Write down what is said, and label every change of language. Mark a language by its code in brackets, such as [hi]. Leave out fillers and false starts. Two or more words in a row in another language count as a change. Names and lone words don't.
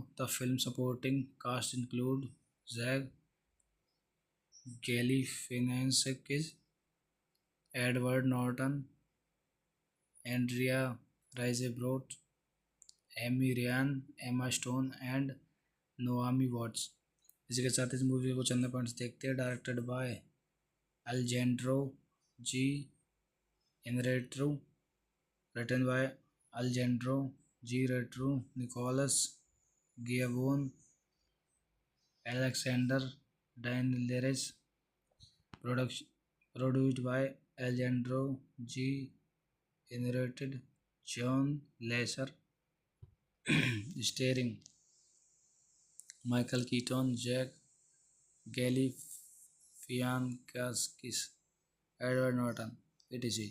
[en] The film supporting cast include Zach Galifianakis, Edward Norton, Andrea Riseborough, Amy Ryan, Emma Stone and Naomi Watts. [hi] इसी के साथ इस मूवी को चंद पॉइंट्स देखते हैं. [en] डायरेक्टेड बाय अल्जेंड्रो जी इनरेट्रू, रिटन बाय अल्जेंड्रो जी रेट्रू, निकोलस गियाबोन, एलेक्सेंडर डायनलेरेस, produced by Alejandro G. Inarritu, John Lasser, starring Michael Keaton, Jack Galifianakis, Edward Norton, etc.